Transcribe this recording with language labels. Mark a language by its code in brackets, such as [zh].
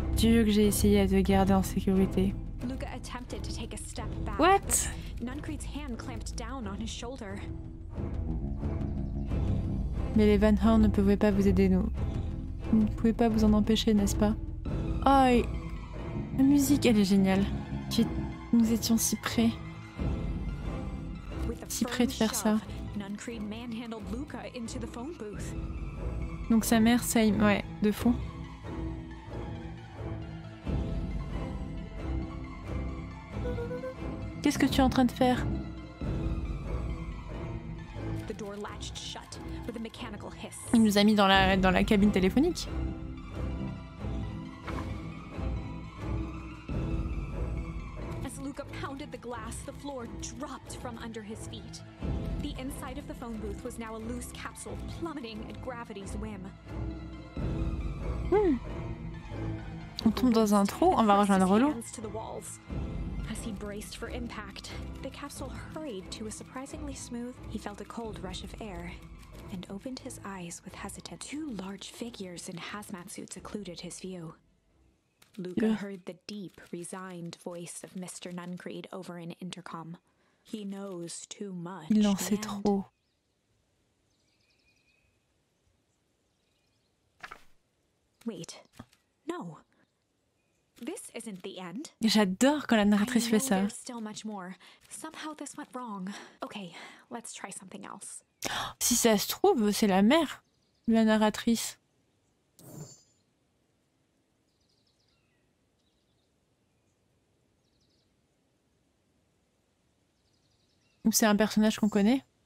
[fr] Dieu que j'ai essayé de te garder en sécurité. [en] Luca attempted to take a step back. What? But Nuncreed's hand clamped down on his shoulder. [fr] Mais les Van Horn ne pouvaient pas vous aider, nous. Vous ne pouvez pas vous en empêcher, n'est-ce pas? Oh, et... la musique, elle est géniale. Nous étions si près. [en] With a [fr] Si près de [en] firm [fr] faire ça. [en] shove, Nuncreed manhandled Luca into the phone booth. [fr] Donc sa mère, ça... Ouais, de fond. Qu'est-ce que tu es en train de faire? [en] The door latched shut with a mechanical hiss. [fr] Il nous a mis dans la cabine téléphonique. [en] As Luca pounded the glass, the floor dropped from under his feet. The inside of the phone booth was now a loose capsule plummeting at gravity's whim. [fr] On tombe dans un trou, on va rejoindre Rollo. [en] As he braced for impact, the capsule hurried to a surprisingly smooth. He felt a cold rush of air and opened his eyes with hesitance. Two large figures in hazmat suits occluded his view. Luca heard the deep, resigned voice of Mr. Nuncreed over an intercom. He knows too much. [fr] Il en sait trop. [en] Wait. No. This isn't the end. [fr] J'adore quand la narratrice fait ça. [en] There's still much more. Somehow this went wrong. Okay, let's try something else. [fr] Si ça se trouve, c'est la mère, la narratrice. Ou c'est un personnage qu'on connaît.